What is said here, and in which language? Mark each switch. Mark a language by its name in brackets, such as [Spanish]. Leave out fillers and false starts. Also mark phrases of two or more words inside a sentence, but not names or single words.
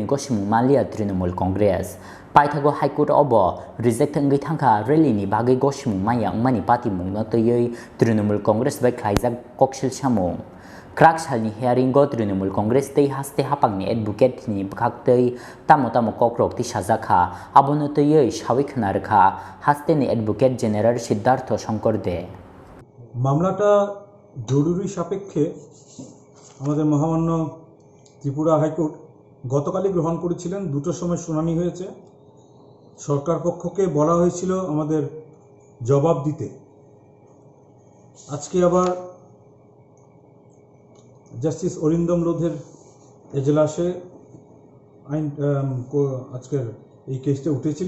[Kok Borok] गसिमुं मालिया तृणमूल कांग्रेस पाइथागो हाइकोर्ट अब रिजेक्ट अंगै थांखा रेलीनि बागै गसिमुं माया अंमानि पार्टी मुंनो तैयै तृणमूल कांग्रेस बाय खालायजाक ककसिल सामुं क्राक सालनि हियारिंगो तृणमूल कांग्रेस तै हास्ते हापांनि एडभोकेटनि बखाक्तै तामो तामो कक्रक तिसाजाखा आबोनो तैयै सावै खोनारखा हास्तेनि [English] advocate general [Kok Borok] सिद्धार्थ शंकर दे [Bangla] মামলাটা জরুরি সাপেক্ষে আমাদের মহামান্য ত্রিপুরা হাইকোর্ট গতকালই গ্রহণ করেছিলেন। দুটোর সময় শুনানি হয়েছে। সরকার পক্ষকে বলা হয়েছিল আমাদের জবাব দিতে। আজকে আবার জাস্টিস অরিন্দম লোধের এজলাসে আজকের এই কেসটা উঠেছিল।